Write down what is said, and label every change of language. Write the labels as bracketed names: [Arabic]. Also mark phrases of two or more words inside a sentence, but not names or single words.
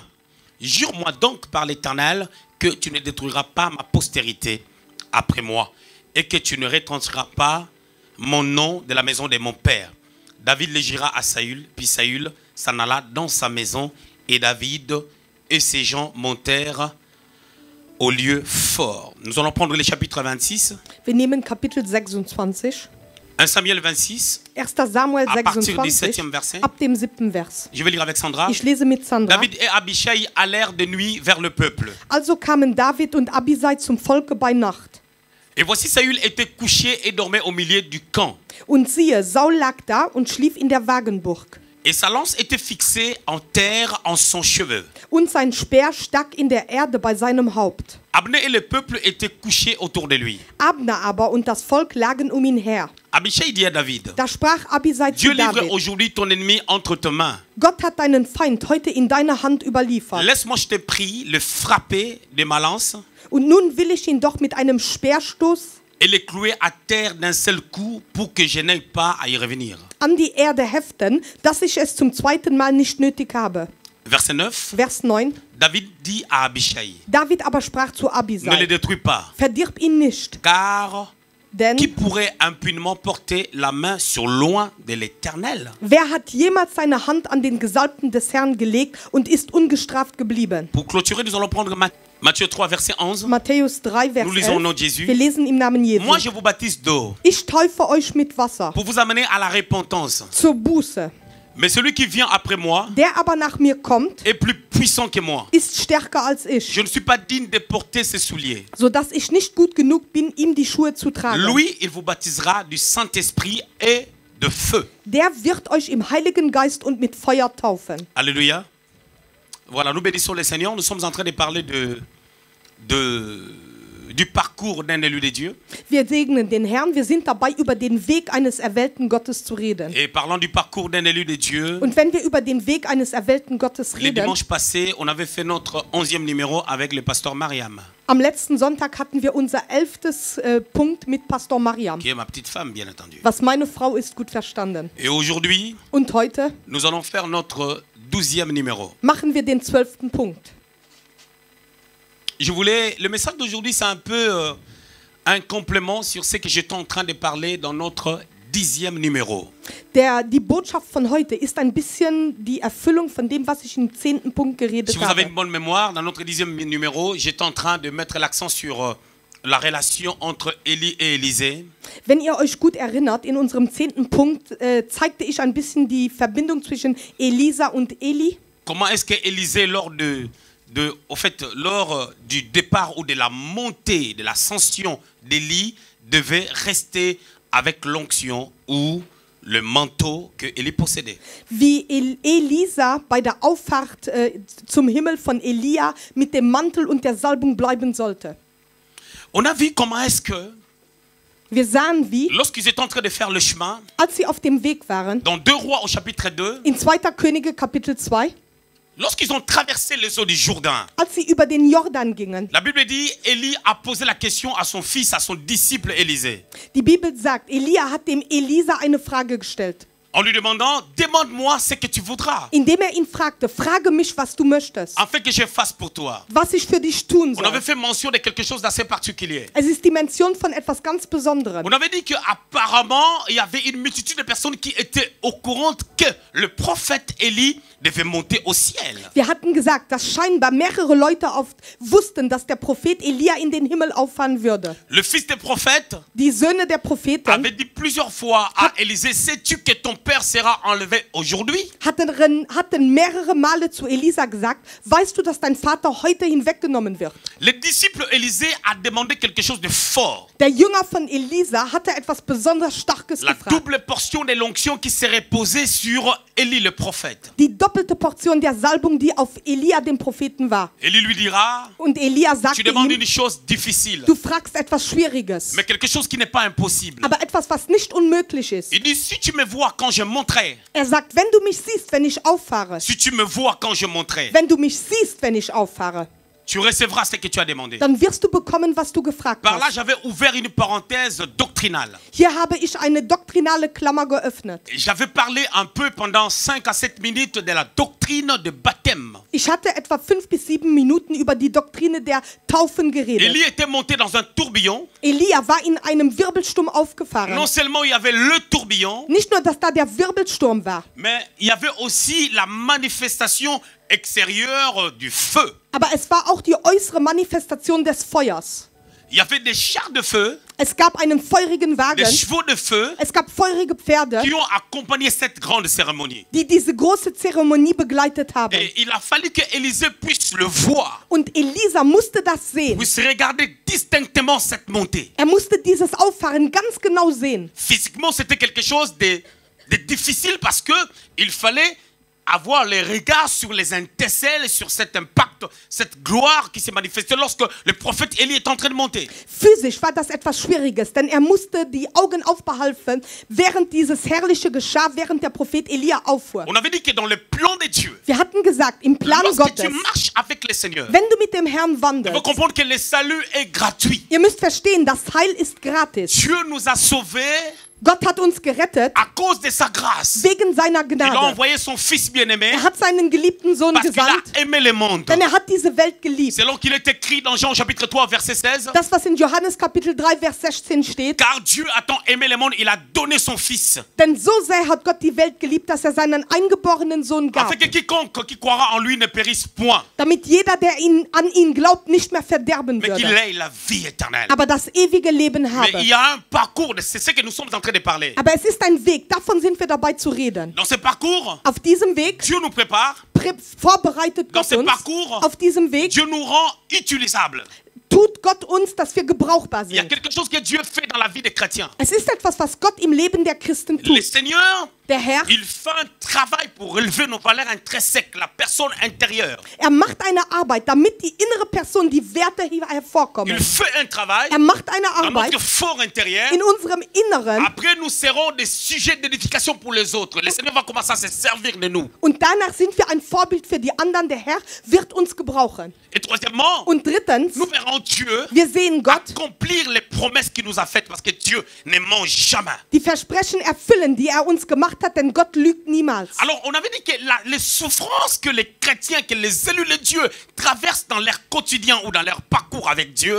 [French] Jure-moi donc par l'Éternel que tu ne détruiras pas ma postérité après moi et que tu ne retrancheras pas mon nom de la maison de mon père. David le jura à Saül, puis Saül s'en alla dans sa maison et David et ses gens montèrent au lieu fort. Nous allons prendre le chapitre 26. [German] Wir nehmen Kapitel 26. 1 Samuel 26, 1. Samuel [French] à partir du 26, 7e verset. [German] ab dem 7. Vers. [French] Je vais lire avec Sandra. [German] Ich lese mit Sandra. [French] David et Abishai allèrent de nuit vers le peuple. [German] Also kamen David und Abisai zum Volke bei Nacht. [French] Et voici Saül était couché et dormait au milieu du camp. [German] Und siehe, Saul lag da und schlief in der Wagenburg. [French] Et sa lance était fixée en terre en son cheveu. [German] Und sein Speer stak in der Erde bei seinem Haupt. [French] Abner et le peuple étaient couchés autour de lui. [German] Abner aber und das Volk lagen um ihn her. [French] Abishai dit à David, [German] Da sprach Abisai [French] Dieu [German] zu [French] livre [German] David: [French] aujourd'hui ton ennemi entre tes mains. [German] Gott hat deinen Feind heute in deine Hand überliefert. [French] Laisse-moi, je te prie, le frapper de ma lance [German] Und nun will ich ihn doch mit einem Speerstoß [French] et le clouer à terre d'un seul coup pour que je n'aie pas à y revenir. [German] an die Erde heften, dass ich es zum zweiten Mal nicht nötig habe. [French] Verset 9, [German] Vers 9. [French] David dit à Abishai, [German] David aber sprach zu [French] ne le [German] Abisai: [French] détruis pas, [German] Verdirb ihn nicht, [French] car [German] denn [French] qui pourrait impunément porter la main sur loin de l'Éternel? [German] wer hat jemals seine Hand an den Gesalbten des Herrn gelegt und ist ungestraft geblieben? [French] Pour clôturer, nous allons prendre Matthieu 3, verset 11. [German] Matthäus 3, Vers [French] Nous lisons au nom [German] 11. [French] de Jésus. [German] Wir lesen im Namen Jesu. [French] Moi, je vous baptise d'eau [German] Ich taufe euch mit Wasser [French] pour vous amener à la repentance. [German] zur Buße. [French] Mais celui qui vient après moi [German] Der aber nach mir kommt, [French] est plus puissant que moi. [German] ist stärker als ich, [French] Je ne suis pas digne de porter ses souliers. [German] sodass ich nicht gut genug bin, ihm die Schuhe zu tragen. [French] Lui, il vous baptisera du Saint-Esprit et de feu. [German] Der wird euch im Heiligen Geist und mit Feuer taufen. [French] Alléluia. Voilà, nous bénissons le Seigneur. Nous sommes en train de parler du parcours d'un élu de Dieu. [German] Wir segnen den Herrn. Wir sind dabei, über den Weg eines erwählten Gottes zu reden. [French] Et parlant du parcours d'un élu de Dieu, [German] Und wenn wir über den Weg eines erwählten Gottes [French] le [German] reden, [French] dimanche passé, on avait fait notre 11e numéro avec le pasteur Mariam, [German] am letzten Sonntag hatten wir unser 11. Punkt mit Pastor Mariam, [French] qui est ma petite femme, bien entendu. [German] was meine Frau ist gut verstanden. [French] Et aujourd'hui, [German] Und heute [French] nous allons faire notre 12e numéro. [German] machen wir den 12. Punkt. [French] Le message d'aujourd'hui, c'est un peu un complément sur ce que j'étais en train de parler dans notre 10e numéro. [German] Die Botschaft von heute ist ein bisschen die Erfüllung von dem, was ich im 10. Punkt geredet [French] Si vous avez [German] habe. [French] une bonne mémoire, dans notre 10e numéro, j'étais en train de mettre l'accent sur la relation entre Élie et Élisée. [German] Wenn ihr euch gut erinnert, in unserem 10. Punkt zeigte ich ein bisschen die Verbindung zwischen Elisa und Eli. [French] Comment est-ce que Élisée, lors du départ ou de la montée, de l'ascension d'Élie, devait rester avec l'onction ou le manteau que Élie possédait. [German] Wie Elisa bei der Auffahrt zum Himmel von Elia mit dem Mantel und der Salbung bleiben sollte. [French] On a vu comment est-ce que, [German] Wir sahen wie, [French] lorsqu'ils étaient en train de faire le chemin, [German] als sie auf dem Weg waren, [French] dans 2 Rois au chapitre 2, [German] in 2. Könige Kapitel 2, [French] lorsqu'ils ont traversé les eaux du Jourdain, [German] als sie über den Jordan gingen. [French] la Bible dit, Élie a posé la question à son fils, à son disciple Élisée, [German] Die Bibel sagt, Elia hat dem Elisa eine Frage gestellt, [French] en lui demandant, demande-moi ce que tu voudras, [German] indem ihn fragte, frage mich, was du möchtest, [French] afin que je fasse pour toi. [German] was ich für dich tun [French] On avait [German] soll. [French] fait mention de quelque chose d'assez particulier. [German] Es ist die Mention von etwas ganz Besonderem. [French] On avait dit qu'apparemment, il y avait une multitude de personnes qui étaient au courant que le prophète Élie devait monter au ciel. [German] Wir hatten gesagt, dass scheinbar mehrere Leute wussten, dass der Prophet Elia in den Himmel auffahren würde. [French] Le fils des prophètes [German] Die Söhne der Propheten [French] avait dit plusieurs fois à Élisée, sais-tu que ton père sera enlevé aujourd'hui? [German] hatten mehrere Male zu Elisa gesagt, weißt du, dass dein Vater heute hinweggenommen wird? [French] Le disciple Élisée a demandé quelque chose de fort. [German] Der Jünger von Elisa hatte etwas besonders Starkes [French] La [German] gefragt. [French] double portion de l'onction qui serait posée sur Élie le prophète. [German] Die doppelte Portion der Salbung, die auf Elia, dem Propheten, war. [French] Élie lui dira, [German] Und Elia [French] tu [German] sagte [French] demandes [German] ihm, [French] une chose difficile, [German] du fragst etwas Schwieriges, [French] mais quelque chose qui n'est pas impossible. [German] aber etwas, was nicht unmöglich ist. [French] Il dit, si tu me vois quand je monterai, [German] Er sagt, wenn du mich siehst, wenn ich auffahre, [French] si tu me vois quand je monterai, [German] wenn du mich siehst, wenn ich auffahre, [French] tu recevras ce que tu as demandé. [German] dann wirst du bekommen, was du gefragt [French] Par là, [German] hast. [French] j'avais ouvert une parenthèse doctrinale. [German] Hier habe ich eine doktrinale Klammer geöffnet. [French] J'avais parlé un peu pendant 5 à 7 minutes de la doctrine de baptême. [German] Ich hatte etwa 5 bis 7 Minuten über die Doktrine der Taufen geredet. [French] Élie était monté dans un tourbillon. [German] Elia war in einem Wirbelsturm aufgefahren. [French] Non seulement il y avait le tourbillon, [German] Nicht nur, dass da der Wirbelsturm war, [French] mais il y avait aussi la manifestation extérieure du feu. [German] aber es war auch die äußere Manifestation des Feuers. [French] Il y avait des chars de feu, [German] Es gab einen feurigen [French] des [German] Wagen, [French] chevaux de feu [German] es gab feurige Pferde, [French] qui ont accompagné cette grande cérémonie. [German] die diese große Zeremonie begleitet haben. [French] Et il a fallu que Élisée puisse le voir, [German] Und Elisa musste das sehen. [French] puisse regarder distinctement cette montée. [German] Er musste dieses Auffahren ganz genau sehen. [French] Physiquement, c'était quelque chose de difficile parce que il fallait avoir les regards sur les étincelles, sur cet impact, cette gloire qui s'est manifestée lorsque le prophète Élie est en train de monter. [German] Physisch war das etwas Schwieriges, denn er musste die Augen aufbehalten, während dieses Herrliche geschah, während der Prophet Elia auffuhr. [French] On avait dit que dans le plan de Dieu, [German] Wir hatten gesagt, im Plan [French] lorsque [German] Gottes, [French] tu marches avec le Seigneur, [German] wenn du mit dem Herrn [French] il faut [German] wandelst, [French] comprendre que le salut est gratuit. [German] ihr müsst verstehen, das Heil ist gratis. [French] Dieu nous a sauvés [German] Gott hat uns gerettet [French] à cause de sa grâce. [German] wegen seiner [French] Il a [German] Gnade. [French] envoyé son fils bien-aimé [German] Er hat seinen geliebten Sohn [French] parce qu'il a [German] gesandt, [French] aimé le monde. [German] denn er hat diese Welt geliebt. [French] Selon qu'il est écrit dans Jean chapitre 3 verset 16, [German] Das, was in Johannes Kapitel 3, Vers 16 steht, [French] car Dieu a tant aimé le monde, il a donné son fils. [German] denn so sehr hat Gott die Welt geliebt, dass er seinen eingeborenen Sohn gab, [French] Afin que quiconque qui croira en lui ne périsse point, [German] damit jeder, der an ihn glaubt, nicht mehr verderben [French] mais qu'il [German] würde, [French] ait la vie éternelle. [German] aber das ewige Leben [French] Mais [German] habe. [French] il y a un parcours, c'est ce que nous sommes en train de parler. [German] Aber es ist ein Weg, davon sind wir dabei zu reden. [French] Dans ce parcours, [German] Auf diesem Weg [French] Dieu nous prépare, [German] vorbereitet [French] dans [German] Gott [French] ce [German] uns. [French] parcours, [German] Auf diesem Weg [French] Dieu nous rend utilisables. [German] tut Gott uns, dass wir gebrauchbar [French] Il y a [German] sind. [French] quelque chose que Dieu fait dans la vie des chrétiens. [German] Es ist etwas, was Gott im Leben der Christen [French] Le [German] tut. [French] Seigneur, [German] Der Herr, [French] il fait un travail pour relever nos valeurs intrinsèques, la personne intérieure. [German] er macht eine Arbeit, damit die innere Person, die Werte hier hervorkommen. [French] Il fait un travail [German] Er macht eine [French] dans [German] Arbeit [French] notre fort intérieur. [German] in unserem Inneren [French] Après, nous serons des sujets d'édification pour les autres. Le Seigneur va commencer à se servir de nous. [German] und danach sind wir ein Vorbild für die anderen. Der Herr wird uns gebrauchen. [French] Et troisièmement, [German] Und drittens, [French] nous verrons Dieu [German] wir sehen Gott [French] accomplir les promesses qu'il nous a faites parce que Dieu ne ment jamais. [German] die Versprechen erfüllen, die er uns gemacht hat, denn Gott lügt niemals. [French] Alors, on avait dit que les souffrances que les chrétiens, que les élus de Dieu traversent dans leur quotidien ou dans leur parcours avec Dieu,